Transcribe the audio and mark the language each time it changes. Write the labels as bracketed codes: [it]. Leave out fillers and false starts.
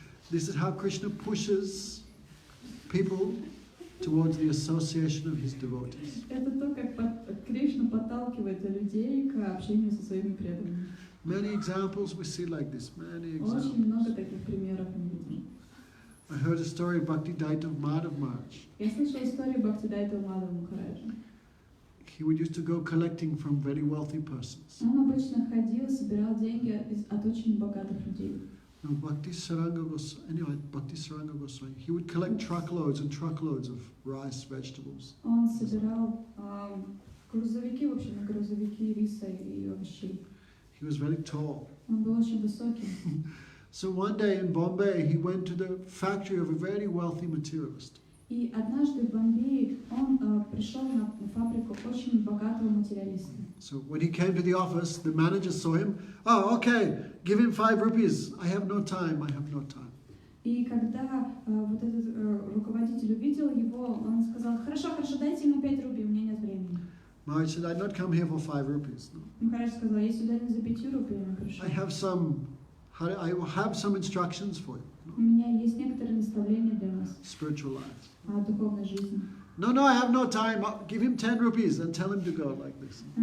[en] This is how Krishna pushes people towards the association of his devotees. [ru] Это то, как Кришна подталкивает людей к общению со своими преданными. [en] Many examples we see like this, many examples. [ru] Очень много таких примеров мы видим. [en] I heard a story of Bhakti Daita Madhav Maharaj. [ru] Я слышала историю Бхактидайта Мадхава Махараджа. [en] he would used to go collecting from very wealthy persons. [ru] Он обычно ходил, собирал деньги от очень богатых людей. [en] Now, Bhakti Saranga Goswami, he would collect truckloads and truckloads of rice, vegetables. [ru] Он собирал грузовики, в общем, грузовики риса и овощей. [en] He was very tall. [ru] Он был очень высокий. [en] So one day in Bombay, he went to the factory of a very wealthy materialist. [ru] И однажды в Бомбее он пришел на фабрику очень богатого материалиста. [en] So when he came to the office, the manager saw him. Oh, okay, give him 5 rupees. I have no time. [ru] И когда вот этот руководитель увидел его, он сказал: хорошо, дайте ему 5 рублей, у меня нет времени. [en] Maharaj said, I'd not come here for 5 rupees. No. [ru] Махарадж сказал: я сюда не за 5 рупиями пришел. [en] I have some instructions for you. [ru] У меня есть некоторые наставления для вас [en] Spiritual life. [ru] о духовной жизни. [en] No, I have no time. Give him 10 rupees and tell him to go like this.